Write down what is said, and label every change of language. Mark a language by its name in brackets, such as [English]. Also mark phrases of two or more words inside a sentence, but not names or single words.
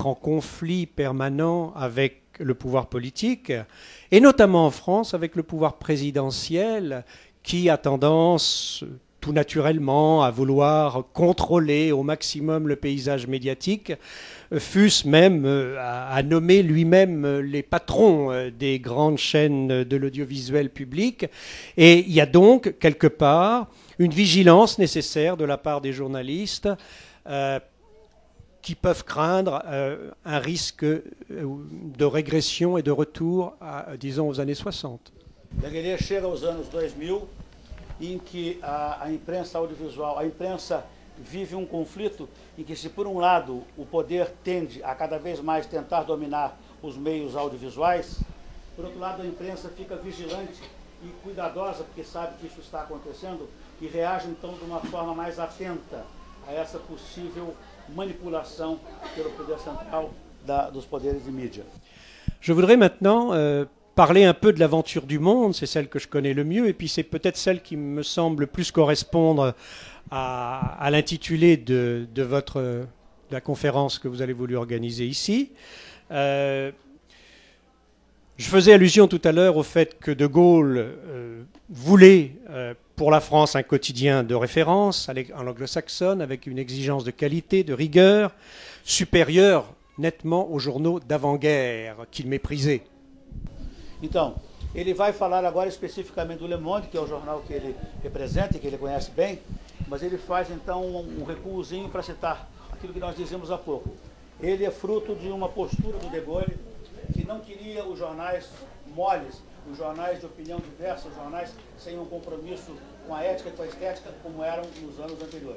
[French] en conflit permanent avec le pouvoir politique, et notamment en France avec le pouvoir présidentiel qui a tendance tout naturellement à vouloir contrôler au maximum le paysage médiatique, fût-ce même à nommer lui-même les patrons des grandes chaînes de l'audiovisuel public. Et il y a donc quelque part une vigilance nécessaire de la part des journalistes qui peuvent craindre un risque de régression et de retour, disons, aux années 60. [Portuguese] Daguerre chega aos anos 2000, em que a imprensa audiovisual, a imprensa vive um conflito em que, se por um lado o poder tende a cada vez mais tentar dominar os meios audiovisuais, por outro lado a imprensa fica vigilante e cuidadosa, porque sabe que isso está acontecendo, e reage então de uma forma mais atenta a essa possível manipulação pelo poder central dos poderes de mídia. [French] Je voudrais maintenant parler un peu de l'aventure du Monde, c'est celle que je connais le mieux, et puis c'est peut-être celle qui me semble plus correspondre à l'intitulé de la conférence que vous avez voulu organiser ici. Je faisais allusion tout à l'heure au fait que De Gaulle voulait pour la France un quotidien de référence en anglo-saxonne, avec une exigence de qualité, de rigueur, supérieure nettement aux journaux d'avant-guerre qu'il méprisait. [Portuguese] Então, ele vai falar agora especificamente do Le Monde, que é o jornal que ele representa e que ele conhece bem, mas ele faz então um recuozinho para citar aquilo que nós dizemos há pouco. Ele é fruto de uma postura do De Gaulle, que não queria os jornais moles, os jornais de opinião diversa, os jornais sem um compromisso com a ética e com a estética, como eram nos anos anteriores.